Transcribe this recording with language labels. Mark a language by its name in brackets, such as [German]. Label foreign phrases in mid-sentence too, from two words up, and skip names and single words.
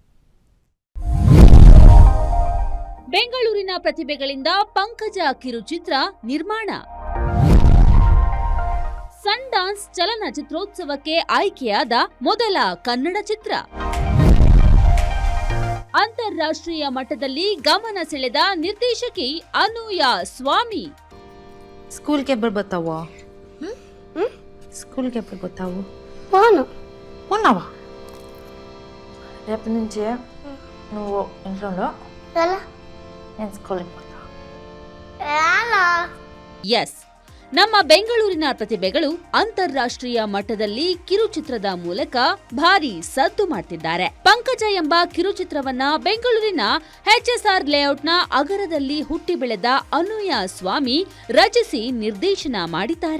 [Kannada] ಬೆಂಗಳೂರಿನ ಪ್ರತಿಭೆಗಳಿಂದ ಪಂಕಜ ಕಿರುಚಿತ್ರ ನಿರ್ಮಾಣ. ಸನ್ ಡಾನ್ಸ್ ಚಲನಚಿತ್ರೋತ್ಸವಕ್ಕೆ ಆಯ್ಕೆಯಾದ ಮೊದಲ ಕನ್ನಡ ಚಿತ್ರ. ಅಂತಾರಾಷ್ಟ್ರೀಯ ಮಟ್ಟದಲ್ಲಿ ಗಮನ ಸೆಳೆದ ನಿರ್ದೇಶಕಿ ಅನೂಯ ಸ್ವಾಮಿ. [Telugu] స్కూల్కి ఎప్పుడు పోతావు? స్కూల్కి ఎప్పుడు పోతావు? ఉన్నావా? రేపు నుంచి నువ్వు ఇంట్లో నేను స్కూల్కి పోతా. [Kannada] ಎಸ್, ನಮ್ಮ ಬೆಂಗಳೂರಿನ ಪ್ರತಿಭೆಗಳು ಅಂತಾರಾಷ್ಟ್ರೀಯ ಮಟ್ಟದಲ್ಲಿ ಕಿರುಚಿತ್ರದ ಮೂಲಕ ಭಾರಿ ಸದ್ದು ಮಾಡ್ತಿದ್ದಾರೆ. ಪಂಕಜ ಎಂಬ ಕಿರುಚಿತ್ರವನ್ನ ಬೆಂಗಳೂರಿನ HSR ಲೇಔಟ್ನ ಅಗರದಲ್ಲಿ ಹುಟ್ಟಿ ಬೆಳೆದ ಅನೂಯ ಸ್ವಾಮಿ ರಚಿಸಿ ನಿರ್ದೇಶನ ಮಾಡಿದ್ದಾರೆ.